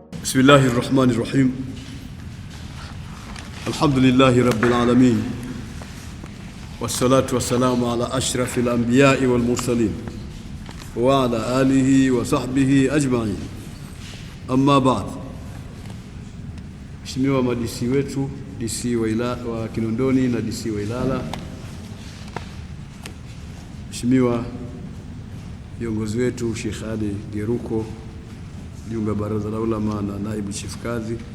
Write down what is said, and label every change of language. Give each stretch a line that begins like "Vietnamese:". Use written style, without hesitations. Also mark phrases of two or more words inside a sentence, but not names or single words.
Arabic: بسم الله الرحمن الرحيم. الحمد لله رب العالمين، والصلاة والسلام على أشرف الأنبياء والمرسلين وعلى آله وصحبه أجمعين. أما بعد.
Swahili: Mheshimiwa madisi wetu, DC wa Kinondoni na DC wa Ilala, Mheshimiwa viongozi wetu Sheikh Ali Geruko, Junga Baraza la Ulama na Naibu Chief Kadhi,